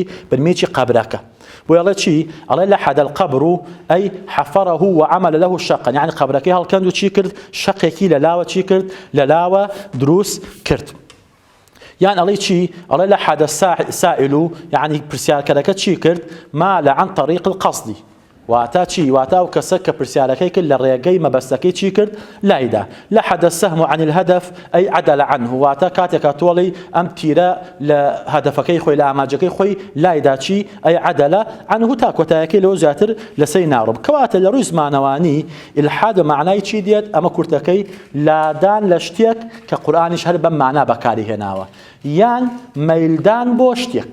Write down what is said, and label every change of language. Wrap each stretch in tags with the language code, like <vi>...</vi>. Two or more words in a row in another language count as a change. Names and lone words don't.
<ckb>بنمێکی قەبرەکە. بۆ ئەڵێ چی؟ ئەڵێ</ckb> <ar>لە حەد القەبر ئەی حەفەرەه وعەمەل له شەقەن</ar> <ckb>یعنی قەبرەکەی هەڵکەند و چی کرد؟ شەقێکی لەلاوە چی کرد؟ لەلاوە دروست کرد. یان ئەڵێ چی؟ ئەڵێ</ckb> <ar>لە حەد السائل</ar> <ckb>یعنی پرسیارکەرەکە چی کرد؟</ckb> <ar>مال عن طريق القصد</ar> <ckb>واتە چی؟ واتە ئەو کەسە کە پرسیارەکەی کرد لە ڕێگەی مەبەستەکەی چی کرد؟ لایدا.</ckb> <ar>لە حەد السهم عن الهدف ئەی عدل عنه</ar> <ckb>واتە کاتێکە تۆڵی ئەم تیرە لە هەدەفەکەی خۆی لە ئاماجەکەی خۆی لایدا چی؟</ckb> <ar>ئەی عدلە عنه</ar> <ckb>تا کۆتایەکەی لەوە زیاتر لەسەری ناڕۆم. کەواتە لە ڕووی زمانەوانی ئیلحاد بە معنای چی دێت؟ ئەمە کورتەکەی لادان لە شتێک کە قورئانیش هەر بەم معنا بەکاری هێناوە یان مەیلدان بۆ شتێک.</ckb>